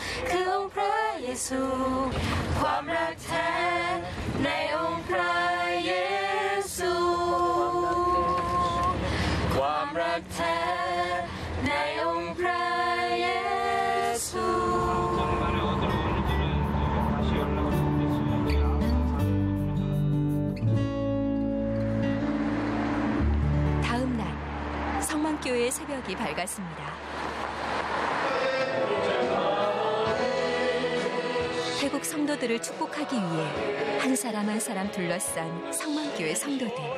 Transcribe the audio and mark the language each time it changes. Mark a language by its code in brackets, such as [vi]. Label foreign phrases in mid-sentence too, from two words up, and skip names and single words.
[th] คือองค์พระเยซูความรักแท้ในองค์พระเยซูความรักแท้ในองค์พระเยซู [ko] 다음 날 성만교회의 새벽이 밝았습니다. 태국 성도들을 축복하기 위해 한 사람 한 사람 둘러싼 성만교회 성도들.